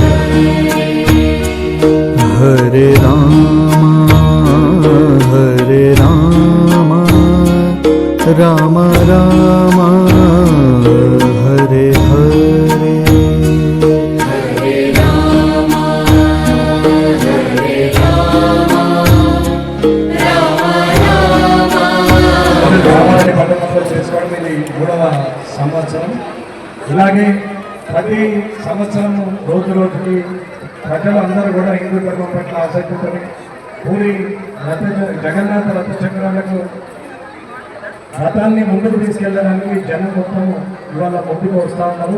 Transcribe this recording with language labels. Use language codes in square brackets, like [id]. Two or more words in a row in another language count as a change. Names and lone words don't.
[te] హరే రామ రామ రామ హరే హరే హరే రామ హరే రామ రామ రామ కామారెడ్డి పట్టణంలో చేసుకోవడం ఇది 3వ సంవత్సరం. ఇలాగే ప్రతి సంవత్సరం రోజుకి ప్రజలందరూ కూడా హిందూ ధర్మం పట్ల ఆసక్తితో పూరి జగన్నాథ రథచక్రాలకు రథాన్ని ముందుకు తీసుకెళ్లడానికి జనం మొత్తం ఇవాళ ముందుకు వస్తూ ఉన్నారు.